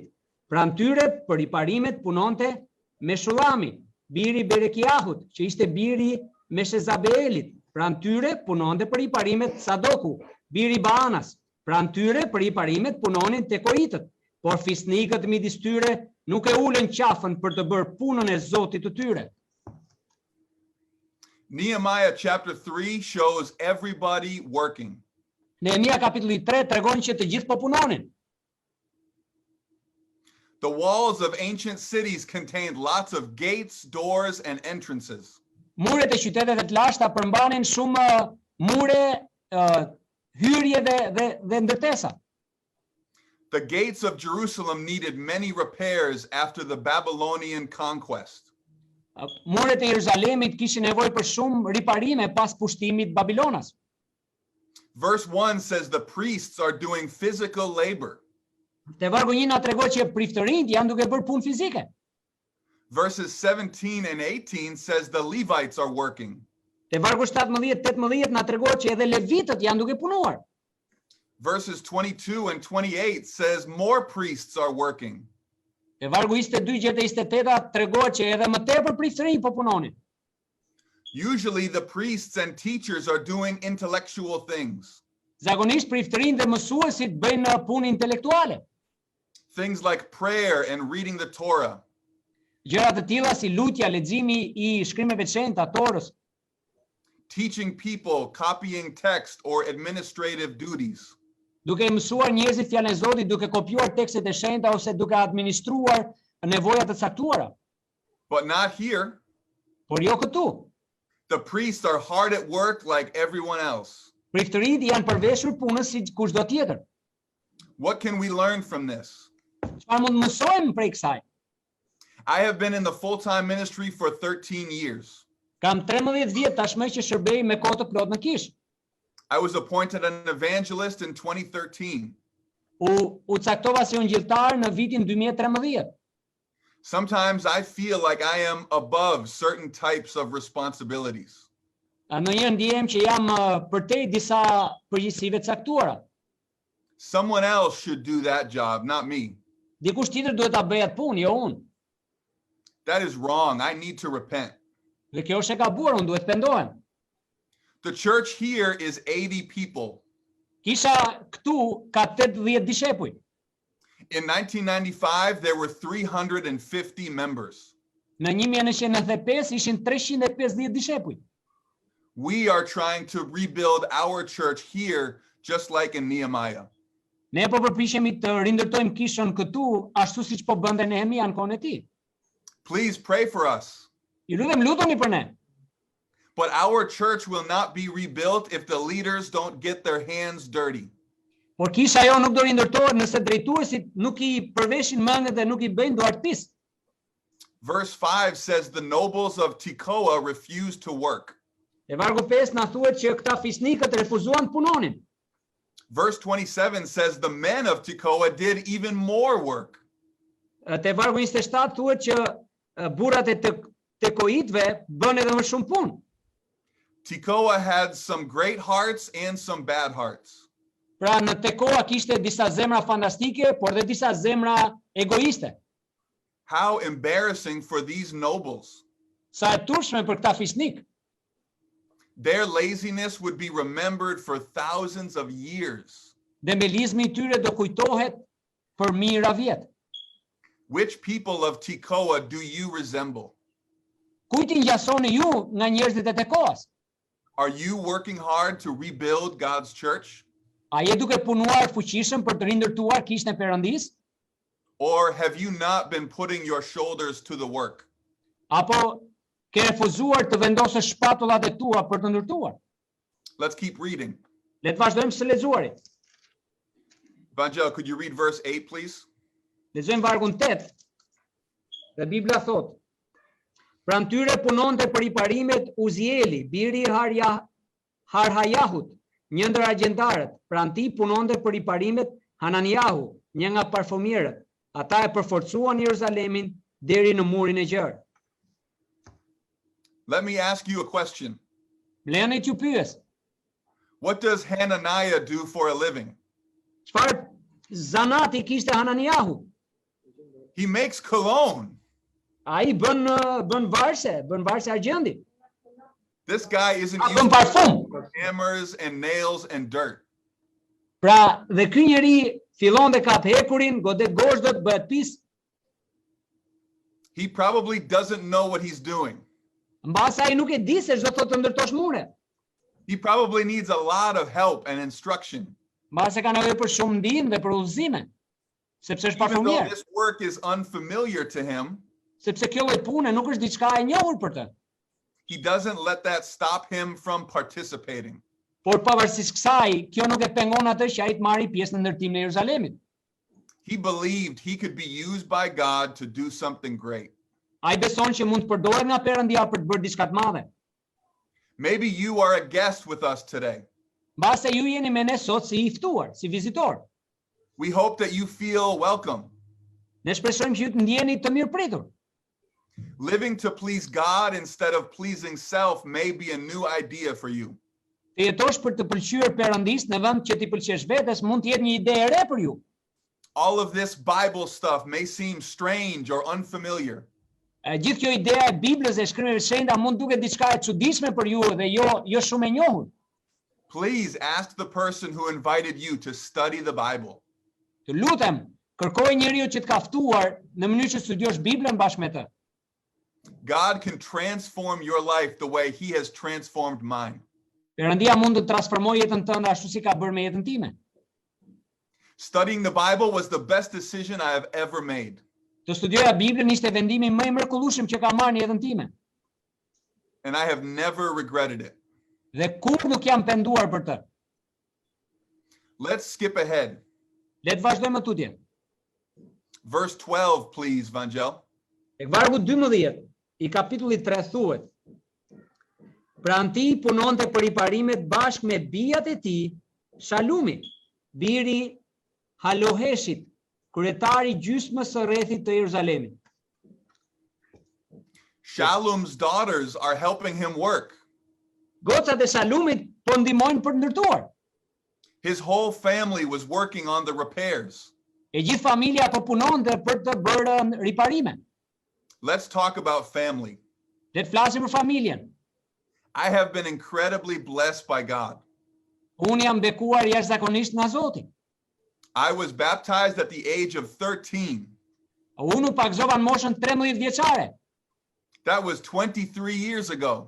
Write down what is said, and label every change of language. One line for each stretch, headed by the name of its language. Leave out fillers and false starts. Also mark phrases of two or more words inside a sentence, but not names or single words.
Albanian: Pranë tyre për riparimet punonte Meshullami, biri Berekiahut, që ishte biri Meshezabeelit. Pranë tyre punonte për riparimet Sadoku, biri Baanas. Pranë tyre për riparimet punonin Tekoitët, por fisnikët midis tyre nuk e ulën qafën për të bërë punën e Zotit të tyre.
English: Nehemiah chapter 3 shows everybody working.
Albanian: Nehemia kapitulli 3 tregon që të gjithë po punonin.
English: The walls of ancient cities contained lots of gates, doors, and entrances.
Albanian: Muret e qyteteve të lashta përmbanin shumë mure, hyrje dhe ndërtesa.
English: The gates of Jerusalem needed many repairs after the Babylonian conquest.
Albanian: Muret e Jeruzalemit kishin nevojë për shumë riparime pas pushtimit Babilonas.
English: Verse 1 says the priests are doing physical labor.
Albanian: Te vargu 1 na tregon që priftërinjt janë duke bërë punë fizike.
English: Verses 17 and 18 says the Levites are working.
Albanian: Te vargu 17-18 na tregon që edhe levitët janë duke punuar.
English: Verses 22 and 28 says more priests are working.
Albanian: Te vargu 22-28 tregon që edhe më tepër priftërinjt po punonin.
English: Usually the priests and teachers are doing intellectual things.
Albanian: Zakonisht priftërinjt dhe mësuesit bëjnë punë intelektuale.
English: Things like prayer and reading the Torah.
Albanian: Gjëra të tilla si lutja, leximi I shkrimeve të shenjta, Torës.
English: Teaching people, copying text or administrative duties.
Albanian: Duke mësuar njerëzit fjalën e Zotit, duke kopjuar tekstet e shenjta ose duke administruar nevojat të caktuara.
English: But not here.
Albanian: Por jo këtu.
English: The priests are hard at work like everyone else.
Albanian: Priftërinjt janë përveshur punës si kushdo tjetër.
English: What can we learn from this?
Albanian: Çfarë mund mësojmë prej kësaj?
English: I have been in the full-time ministry for 13 years.
Albanian: Kam 13 vjet tashmë që shërbej me kohë të plotë në kishë.
English: I was appointed an evangelist in 2013.
Albanian: U caktova si ungjilltar në vitin 2013.
English: Sometimes I feel like I am above certain types of responsibilities.
Albanian: Ndonjëherë ndihem që jam përtej disa përgjegjësive të caktuara.
English: Someone else should do that job, not me.
Albanian: Dikush tjetër duhet ta bëjë atë punë, jo unë.
English: That is wrong. I need to repent.
Albanian: Dhe kjo është e gabuar, unë duhet të pendohem.
English: The church here is 80 people.
Albanian: Kisha këtu ka 80 dishepuj.
English: In 1995, there were 350 members.
Albanian: Në 1995 ishin 350 dishepuj.
English: We are trying to rebuild our church here, just like in Nehemiah.
Albanian: Ne po përpiqemi të rindërtojmë kishën këtu, ashtu siç po bënte Nehemia në kohën e tij.
English: Please pray for us.
Albanian: Ju lutem, lutuni për ne.
English: But our church will not be rebuilt if the leaders don't get their hands dirty.
Albanian: Por kisha jo nuk do rindërtohet nëse drejtuesit nuk I përveshin mendjet dhe nuk I bëjnë duartëpisë.
English: Verse 5 says the nobles of Tekoa refused to work.
Albanian: E vargu 5 na thuhet që këta fisnikët refuzuan të punonin.
English: Verse 27 says the men of Tekoa did even more work.
Albanian: Te vargu 27 thuhet që burrat e tekoitëve bën edhe më shumë punë.
English: Tekoa had some great hearts and some bad hearts.
Albanian: Pra në Tekoa kishte disa zemra fantastike, por dhe disa zemra egoiste.
English: How embarrassing for these nobles.
Albanian: Sa e turshme për këta fisnik.
English: Their laziness would be remembered for thousands of years.
Albanian: Dembelizmi I tyre do kujtohet për mijëra vjet.
English: Which people of Tekoa do you resemble?
Albanian: Kujt I ngjasoni ju nga njerëzit e Tekoas?
English: Are you working hard to rebuild God's church?
Albanian: A je duke punuar fuqishëm për të rindërtuar kishën e Perëndisë?
English: Or have you not been putting your shoulders to the work?
Albanian: Apo ke refuzuar të vendosësh shpatullat e tua për të ndërtuar?
English: Let's keep reading.
Albanian: Le të vazhdojmë së lexuarit.
English: Vangel, could you read verse 8, please?
Albanian: Lexojmë vargun 8. Dhe Bibla thot: Pranë tyre punonte për I parimet Uzieli, biri I Harhajahut, një ndër agjentarët. Pranë tij punonte për I parimet Hananiahu, një nga parfumierët. Ata e përforcuan Jeruzalemin deri në murin e gjerë.
English: Let me ask you a question.
Albanian: Lejoni t'ju pyes.
English: What does Hananiah do for a living?
Albanian: Çfarë zanati kishte Hananiahu?
English: He makes cologne.
Albanian: Ai bën varse argjendi.
English: This guy isn't
Albanian: Bën
English: using
Albanian: parfum.
English: hammers and nails and dirt.
Albanian: Pra, dhe ky njeri fillon dhe kap hekurin, godet goshdët, bëhet pis.
English: He probably doesn't know what he's doing.
Albanian: Mbas ai nuk e di se çdo thotë të ndërtosh mure.
English: He probably needs a lot of help and instruction.
Albanian: Mbas e ka nevojë për shumë ndihmë dhe për udhëzime. Sepse është
English: Even though
Albanian: parfumier.
English: this work is unfamiliar to him,
Albanian: Sepse kjo lloj pune nuk është diçka e njohur për të.
English: he doesn't let that stop him from participating.
Albanian: Por pavarësisht kësaj, kjo nuk e pengon atë që ai të marrë pjesë në ndërtimin e Jeruzalemit.
English: He believed he could be used by God to do something great.
Albanian: Ai beson që mund të përdoret nga Perëndia për të bërë diçka të madhe.
English: Maybe you are a guest with us today.
Albanian: Mbase ju jeni me ne sot si I ftuar, si vizitor.
English: We hope that you feel welcome.
Albanian: Ne shpresojmë që ju të ndjeni të mirëpritur.
English: Living to please God instead of pleasing self may be a new idea for you.
Albanian: Të jetosh për të pëlqyer Perëndis në vend që t'i pëlqesh vetes mund të jetë një ide e re për ju.
English: All of this Bible stuff may seem strange or unfamiliar.
Albanian: Gjithë kjo ideja e Biblës e shkrimeve të shenjta mund duket diçka e çuditshme për ju dhe jo shumë e njohur.
English: Please ask the person who invited you to study the Bible.
Albanian: Të lutem, kërkoj njeriu që të ka ftuar në mënyrë që studiosh Biblën bashkë me të.
English: God can transform your life the way he has transformed mine.
Albanian: Perëndia mund të transformojë jetën tënde ashtu si ka bërë me jetën time.
English: Studying the Bible was the best decision I have ever made.
Albanian: Të studioja Biblën ishte vendimi më I mrekullueshëm që kam marrë në jetën time.
English: And I have never regretted it.
Albanian: Dhe kur nuk jam penduar për të.
English: Let's skip ahead.
Albanian: Le të vazhdojmë tutje.
English: Verse 12, please, Vangel.
Albanian: Tek vargu 12 I kapitullit 3 thuhet: Pranë tij punonte për I parimet bashkë me bijat e tij, Shalumi, biri Haloheshit, kryetari gjysmës së rrethit të Jeruzalemit.
English: Shallum's daughters are helping him work.
Albanian: Gocat e Shalumit po ndihmojnë për ndërtuar.
English: His whole family was working on the repairs.
Albanian: E gjithë familja po punonte për të bërë riparime.
English: Let's talk about family.
Albanian: Le të flasim për familjen.
English: I have been incredibly blessed by God.
Albanian: Unë jam bekuar jashtëzakonisht nga Zoti.
English: I was baptized at the age of 13.
Albanian: Unë u pagëzova në moshën 13 vjeçare.
English: That was 23 years ago.